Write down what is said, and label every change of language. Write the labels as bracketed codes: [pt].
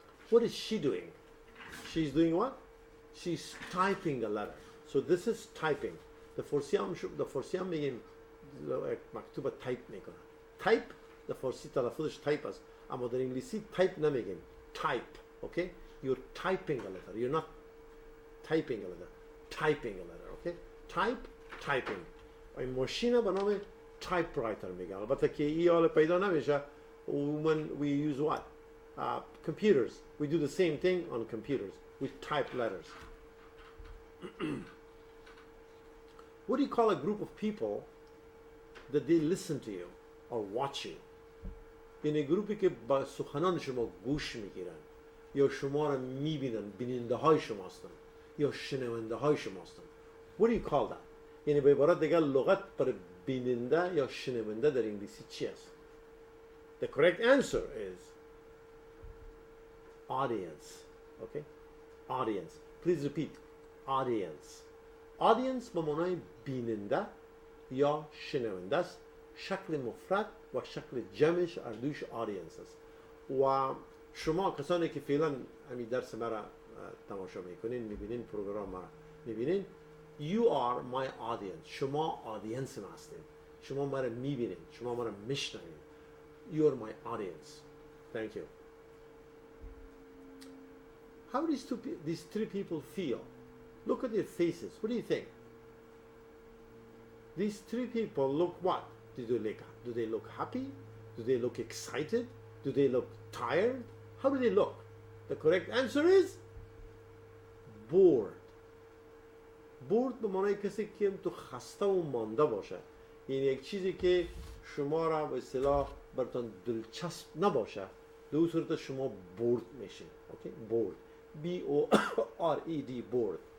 [en] What is she doing? She's doing what? She's typing a letter. So this is typing. [fa] The فارسی هم میگیم مکتوب تایپ میکنه. تایپ در فارسی تلفظش تایپ است، اما در انگلیسی تایپ نمیگیم. [en] Type. Okay? You're typing a letter. You're not typing a letter. Typing a letter. Okay? Type, typing. [fa] این ماشین به نام typewriter میگن. البته که این حال پیدا نمیشه. [en] When we use what? Computers. We do the same thing on computers. We type letters. What do you call a group of people that they listen to you or watch you? [fa] یعنی گروپی که با سخنان شما گوش میگیرن یا شما را میبینن، بیننده های شما هستن یا شنونده های شما هستن. [en] What do you call that? [fa] یعنی به عبارت دیگر لغت برای بیننده یا شنونده در انگلیسی چی است؟ [en] The correct answer is audience. Okay? Audience. Please repeat. Audience. [fa] Audience به معنای بیننده یا شنونده است. شکل مفرد و شکل جمعش اردوش audience است. و شما کسانی که فعلا همین درس مرا تماشا میکنین، میبینین، پروگرام مرا میبینین، [en] you are my audience. [fa] شما audience ما هستین. شما مرا میبینین، شما مرا میشنوین. [en] You are my audience. Thank you. How do these three people feel? Look at their faces. What do you think? These three people look what? Do they look happy? Do they look excited? Do they look tired? How do they look? The correct answer is bored. [fa] Bored به معنای کسی که تو خسته و مانده باشه. یعنی یک چیزی که شما را به اصطلاح براتون دلچسب نباشه، در اون صورت شما bored میشین. [en] Okay? Bored. B-O-R-E-D. bored.